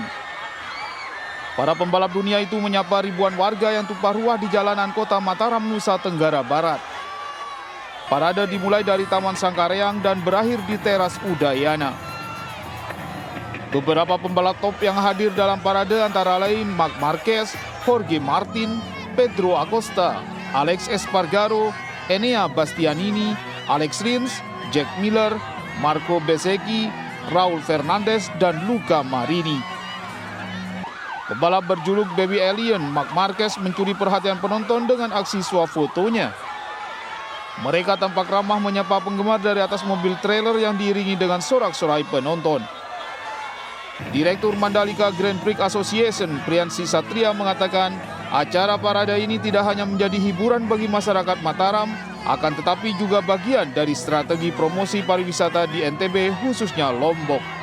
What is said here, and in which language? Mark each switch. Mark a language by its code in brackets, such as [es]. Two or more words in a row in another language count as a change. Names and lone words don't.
[id] Para pembalap dunia itu menyapa ribuan warga yang tumpah ruah di jalanan kota Mataram, Nusa Tenggara Barat. Parade dimulai dari Taman Sangkareang dan berakhir di teras Udayana. Beberapa pembalap top yang hadir dalam parade antara lain Marc Marquez, Jorge Martin, Pedro Acosta, Alex Espargaro, Enea Bastianini, Alex Rins, Jack Miller, Marco Bezzecchi, Raul Fernandez, dan Luca Marini. Pembalap berjuluk Baby Alien, Marc Marquez mencuri perhatian penonton dengan aksi swafotonya. Mereka tampak ramah menyapa penggemar dari atas mobil trailer yang diiringi dengan sorak-sorai penonton. Direktur Mandalika Grand Prix Association, Priyansi Satria mengatakan, acara parade ini tidak hanya menjadi hiburan bagi masyarakat Mataram, akan tetapi juga bagian dari strategi promosi pariwisata di NTB, khususnya Lombok.